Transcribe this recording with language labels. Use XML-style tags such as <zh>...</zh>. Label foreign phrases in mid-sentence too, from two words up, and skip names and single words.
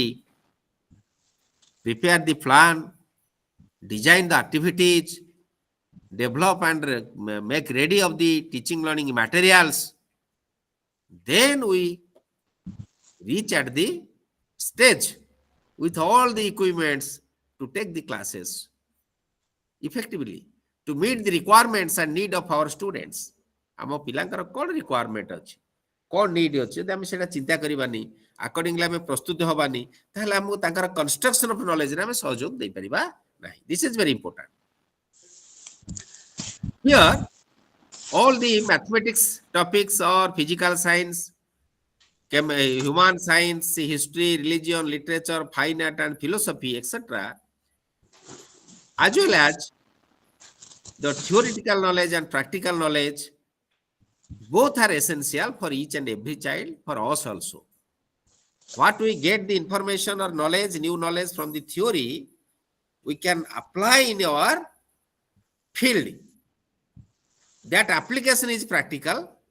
<en>prepare the plan design the activities develop and make ready of the teaching learning materials then we reach at the stage with all the equipments to take the classes effectively to meet the requirements and need of our students</en> <or>ଆମ ପିଲାଙ୍କର କ'ଣ requirement ଅଛି କ'ଣ need ଅଛି ଯଦି ଆମେ ସେଟା ଚିନ୍ତା କରିବାନି accordingly ଆମେ ପ୍ରସ୍ତୁତ ହବାନି ତାହେଲେ ଆମକୁ ତାଙ୍କର</or> <en>construction of knowledge</en> <or>ରେ ଆମେ ସହଯୋଗ ଦେଇ ପାରିବା ନାହିଁ</or> <en>this is very important here all the mathematics topics or physical science human science history religion literature fine art and philosophy etc as well as the theoretical knowledge and practical knowledge both are essential for each and every child for us also what we get the information or knowledge new knowledge from the theory we can apply in our field that application is practical</en>